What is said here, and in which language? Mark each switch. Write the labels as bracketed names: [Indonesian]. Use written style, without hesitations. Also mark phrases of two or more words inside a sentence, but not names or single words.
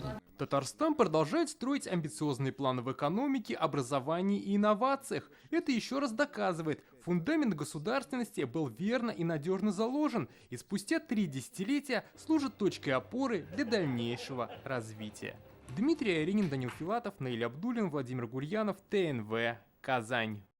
[Russian] Татарстан продолжает строить амбициозные планы в экономике, образовании и инновациях. Это еще раз доказывает, фундамент государственности был верно и надежно заложен, и спустя 3 десятилетия служит точкой опоры для дальнейшего развития. Дмитрий Аринин, Данил Филатов, Наиль Абдуллин, Владимир Гурьянов, ТНВ, Казань.